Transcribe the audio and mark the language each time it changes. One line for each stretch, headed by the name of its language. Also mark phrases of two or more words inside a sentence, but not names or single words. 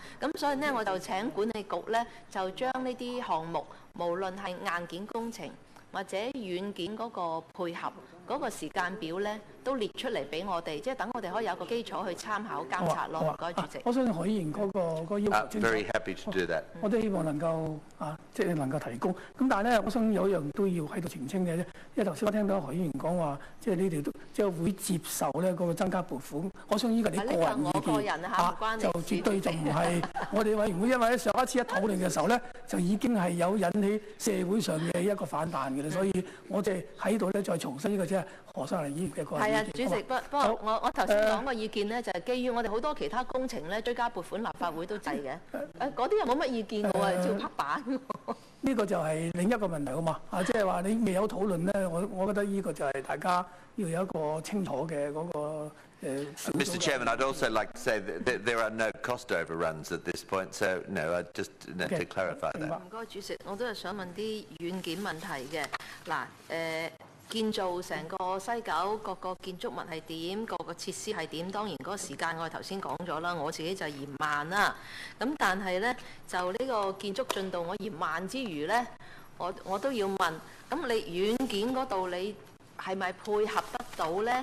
Cantonese: 咁所以呢，我就請管理局呢就將呢啲項目，無論係硬件工程、 或者軟件嗰個配合嗰個時間表咧，都列出嚟俾我哋，即係等我哋可以有個基礎去參考監察咯。唔該，主席。我相信何議員嗰個要求清楚。
English: Very happy to do that.
Cantonese: 我都希望能夠即係能夠提供。咁但係咧，我想有一樣都要喺度澄清嘅啫。因為頭先我聽到何議員講話，即係你哋都即係會接受咧嗰個增加撥款。我相信呢個你個人意見就絕對就唔係我哋委員會，因為上一次一討論嘅時候咧，就已經係有引起社會上嘅一個反彈嘅啦。所以我哋喺度咧再重申呢個即係何秀蘭議員嘅個人意見。係啊，主席，不過我頭先講個意見咧，就係基於我哋好多其他工程咧追加撥款，立法會都制嘅。嗰啲又冇乜意見嘅喎，照拍板。呢個就係另一個問題好嘛？即係話你未有討論咧，我覺得呢個就係大家要有一個清楚嘅嗰個
English: Mr. Chairman, I'd also like to say that there are no cost overruns at this point, so no, I just to clarify that.
Cantonese: 唔該，主席，我都係想問啲軟件問題嘅。嗱，建造成個西九各個建築物係點，各個設施係點？當然嗰個時間我哋頭先講咗啦，我自己就嫌慢啦。咁但係呢，就呢個建築進度我嫌慢之餘呢，我都要問，咁你軟件嗰度你係咪配合得到呢？